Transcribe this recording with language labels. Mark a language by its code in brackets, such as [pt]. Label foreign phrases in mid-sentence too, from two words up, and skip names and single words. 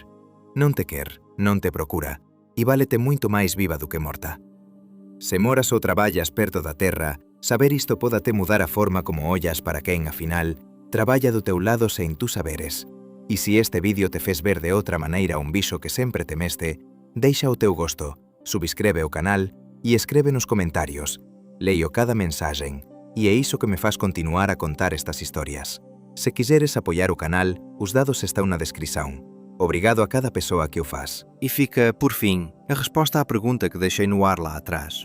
[gl] Non te quer, non te procura, e válete moito máis viva do que morta. Se moras ou traballas perto da terra, saber isto pódate mudar a forma como ollas para quen, afinal, traballa do teu lado sen tú saberes. E se este vídeo te fes ver de outra maneira un bicho que sempre temeste, deixa o teu gosto, subscribe o canal e escreve nos comentarios. Leio cada mensaxen, e é iso que me faz continuar a contar estas historias. [pt] Se quiseres apoiar o canal, os dados estão na descrição. Obrigado a cada pessoa que o faz. E fica, por fim, a resposta à pergunta que deixei no ar lá atrás.